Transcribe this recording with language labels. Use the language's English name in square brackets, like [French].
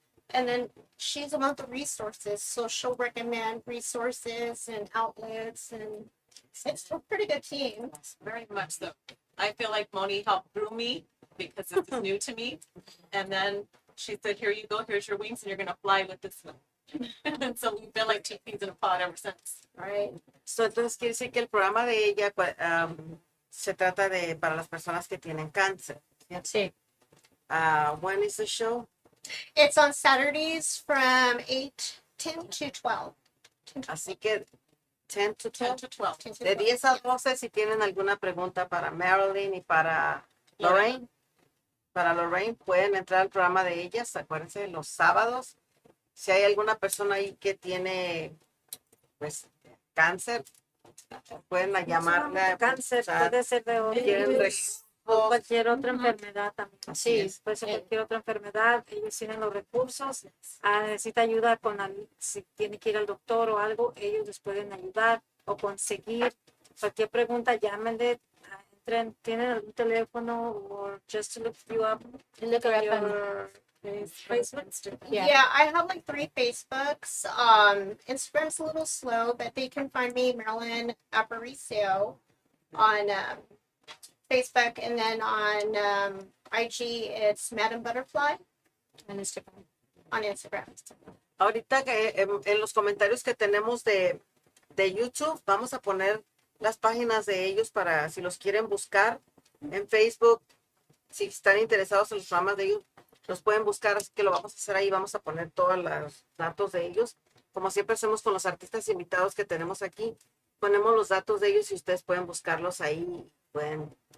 [English] And then she's one of the resources. So she'll recommend resources and outlets. And it's a pretty good team. Very much so. I feel like Moni helped groom me because it's new to me. And then she said, here you go, here's your wings, and you're going to fly with this one. And so we've been like two peas in a pod ever since. Right. [Spanish] So, entonces quiere decir que el programa de ella se trata de para las personas que tienen cáncer. Sí. [English] When is the show? It's on Saturdays from 10 to 12. [Spanish] Así que 10 [English] to 10 12. to 12. 10 to [Spanish] De 12. 10 a 12, si tienen alguna pregunta para Marilyn y para Lorraine, pueden entrar al programa de ellas. Acuérdense, los sábados. Si hay alguna persona ahí que tiene, pues, cáncer, pueden llamarla. Cáncer, puede ser de quieren o cualquier otra enfermedad también. Así Sí, es. puede ser cualquier otra enfermedad. Ellos tienen los recursos. Necesita ayuda si tiene que ir al doctor o algo, ellos les pueden ayudar o conseguir. Cualquier pregunta, llámenle. Entren, tienen algún teléfono o [English] just to look you up. Look her up on Your Facebook. Yeah, I have like 3 Facebooks. Instagram's a little slow, but they can find me, Marilyn Aparicio, on Facebook, and then on IG, it's Madam Butterfly. [Spanish] En Instagram. [English] On Instagram. [Spanish] Ahorita que en los comentarios que tenemos de YouTube, vamos a poner las páginas de ellos para si los quieren buscar en Facebook, si están interesados en los programas de ellos, los pueden buscar, así que lo vamos a hacer ahí, vamos a poner todos los datos de ellos, como siempre hacemos con los artistas invitados que tenemos aquí, ponemos los datos de ellos y ustedes pueden buscarlos ahí, pueden